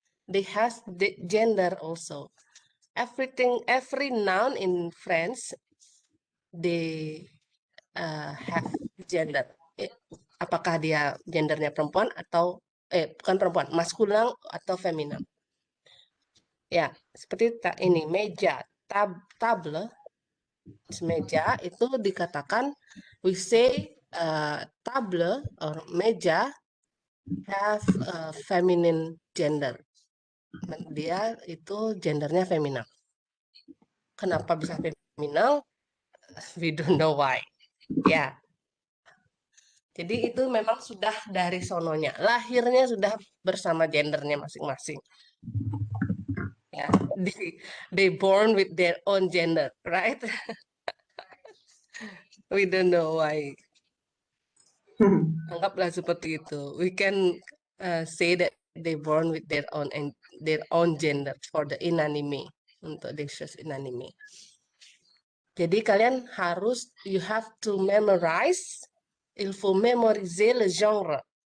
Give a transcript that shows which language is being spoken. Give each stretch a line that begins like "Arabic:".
English: They has the gender also. Every noun in French, they have gender.
Indonesian: Apakah dia gendernya perempuan atau bukan perempuan, maskulin atau feminin. Ya, seperti ini meja,
English: table,
Indonesian: meja itu dikatakan
English: we say table or meja have a feminine gender.
Indonesian: Dia itu gendernya feminin. Kenapa bisa feminin?
English: We don't know why.
Indonesian: Ya. Jadi itu memang sudah dari sononya. Lahirnya sudah bersama gendernya masing-masing.
English: Ya, they born with their own gender, right? We don't know why.
Indonesian: Anggaplah seperti itu.
English: We can say that they born with their own gender for the inanimate,
Indonesian: untuk
English: dishes inanimate.
Indonesian: Jadi kalian harus
English: you have to memorize.
French: Il faut mémoriser le genre.